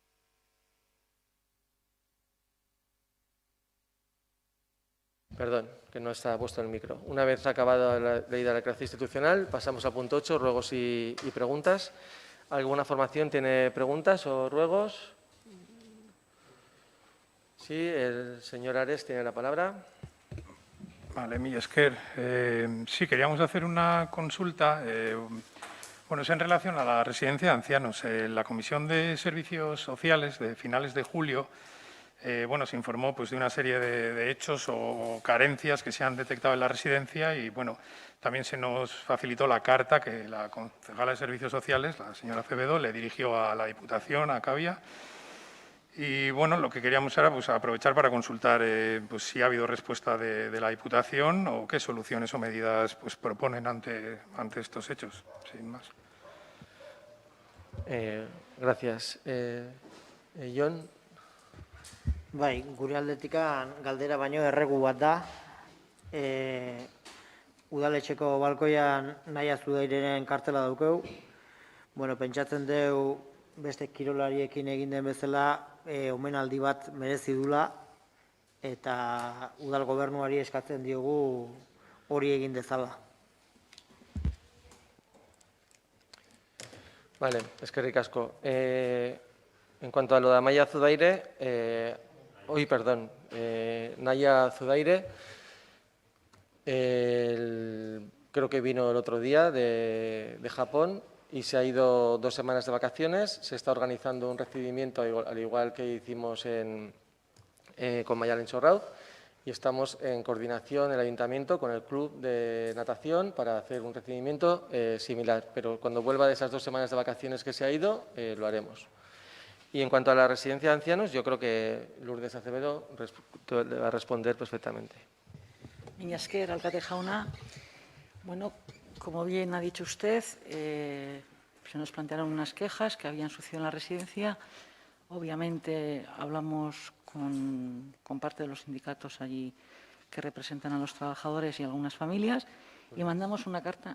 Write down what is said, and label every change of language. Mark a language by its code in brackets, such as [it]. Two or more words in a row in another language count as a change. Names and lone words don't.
[es] Perdón, que no está puesto el micro. Una vez acabada la leída la declaración institucional, pasamos al punto 8, ruegos y preguntas. ¿Alguna formación tiene preguntas o ruegos? Sí, el señor Ares tiene la palabra. Vale, [eu] mila esker. [es] Sí, queríamos hacer una consulta. Bueno, es en relación a la residencia de ancianos. La Comisión de Servicios Sociales de finales de julio bueno, se informó pues, de una serie de hechos o carencias que se han detectado en la residencia y bueno, también se nos facilitó la carta que la concejala de Servicios Sociales, la señora Acevedo, le dirigió a la Diputación, a Cavia. Y bueno, lo que queríamos era pues, aprovechar para consultar pues, si ha habido respuesta de la Diputación o qué soluciones o medidas pues, proponen ante estos hechos, sin más. Gracias. Jon? [eu] Bai, gure aldetikan galdera baino erregu bat da. Udaletxeko balkoian Naia Zudaireren kartela daukeu. Bueno, pentsatzen deu beste kirolariekin egin den bezala omenaldi bat merezi dula eta udal gobernuari eskatzen diogu hori egin dezala. Vale, eskerrik asko. [es] En cuanto a lo de Amaia Zudaire, Naia Zudaire, creo que vino el otro día de Japón y se ha ido 2 semanas de vacaciones. Se está organizando un recibimiento, al igual que hicimos con Mayalen Sorraud, y estamos en coordinación el Ayuntamiento con el Club de Natación para hacer un recibimiento similar. Pero cuando vuelva de esas 2 semanas de vacaciones que se ha ido, lo haremos. Y en cuanto a la residencia de ancianos, yo creo que Lourdes Acevedo le va a responder perfectamente. [eu] Mila esker, alcalde jauna. [es] Bueno, como bien ha dicho usted, se nos plantearon unas quejas que habían sucedido en la residencia. Obviamente hablamos con parte de los sindicatos allí que representan a los trabajadores y algunas familias y mandamos una carta.